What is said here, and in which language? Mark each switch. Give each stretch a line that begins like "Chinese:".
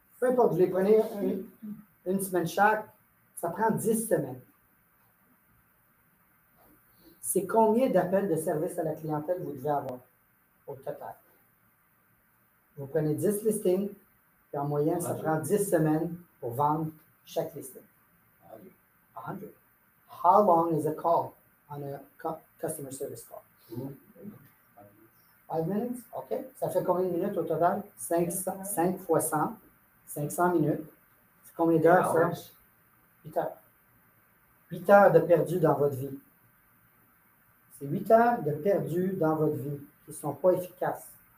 French: Peu importe, vous les prenez une semaine chaque, ça prend 10 semaines. C'est combien d'appels de service à la clientèle vous devez avoir au total? Vous prenez 10 listings, puis en moyenne, ça prend 10 semaines pour vendre chaque listing. 100.
English: How long is a call on a customer service call? 5 minutes? OK.
French: Ça fait combien de minutes au total? 5 fois 100. 500 minutes. C'est combien d'heures, ça? 8 heures. 8 heures de perdu dans votre vie. C'est 8 heures de perdu dans votre vie qui ne sont pas efficaces.